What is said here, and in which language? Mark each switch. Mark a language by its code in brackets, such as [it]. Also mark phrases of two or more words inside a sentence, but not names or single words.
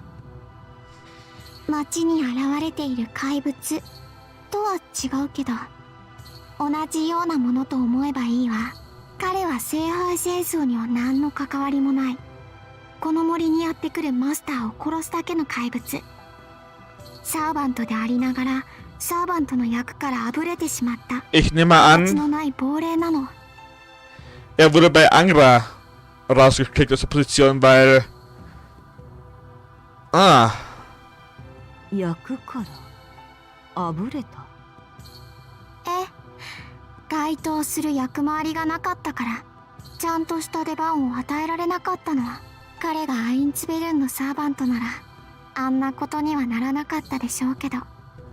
[ja] 街に現れている怪物とは違うけど、同じようなものと思えばいいわ。彼は聖杯戦争には何の関わりもない、この森にやってくるマスターを殺すだけの怪物。サーバントでありながらサーバントの役からあぶれてしまった [de] Ich nehme mal [ja] 形 [de] an, [ja] のない亡霊なの。 [de] er wurde bei Angra rausgekickt aus der Position, weil... Ah, [ja] 役からあぶれた。ええ、該当する役回りがなかったからちゃんとした出番を与えられなかったの。彼がアインツベルンのサーバントならあんなことにはならなかったでしょうけど。